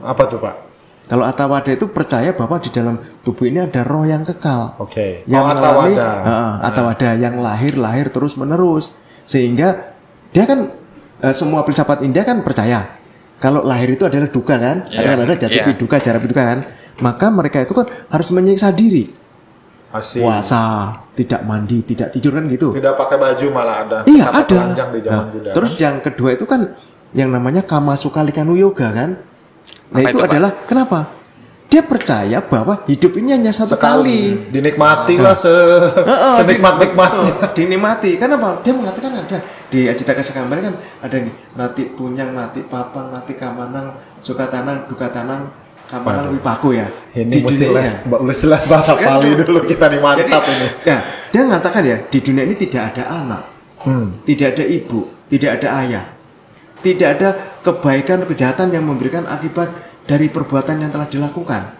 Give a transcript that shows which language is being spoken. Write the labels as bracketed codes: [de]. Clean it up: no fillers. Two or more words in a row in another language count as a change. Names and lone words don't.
[id] Apa tuh Pak? Kalau Attawada itu percaya bahwa di dalam tubuh ini ada roh yang kekal. Yang mengalami Attawada yang lahir terus menerus. Sehingga dia kan semua filsafat India kan percaya kalau lahir itu adalah duka kan? [pi] Ada jati piduka, jara piduka kan? [id] Maka mereka itu kan harus menyiksa diri. Puasa, tidak mandi, tidak tidur kan gitu. Tidak pakai baju malah ada. Ada. Telanjang di zaman Buddha. Terus yang kedua itu kan yang namanya [pi] Kamasukalikanu Yoga [id] kan? Nah itu adalah kenapa? Dia percaya bahwa hidup ini hanya satu kali. Dinikmati lah senikmat-nikmatnya. Dinikmati. Kenapa? Dia mengatakan ada di Ajita Kesagambar kan ada nih [pi] nati punyang, nati papang, nati kamanang, sukatanang, dukatanang, kamanang wipaku [id] ya. Ini mesti les bahasa Pali dulu kita nih mantap. Jadi, ini. Ya, dia mengatakan ya di dunia ini tidak ada anak, tidak ada ibu, tidak ada ayah. Tidak ada kebaikan kejahatan yang memberikan akibat dari perbuatan yang telah dilakukan.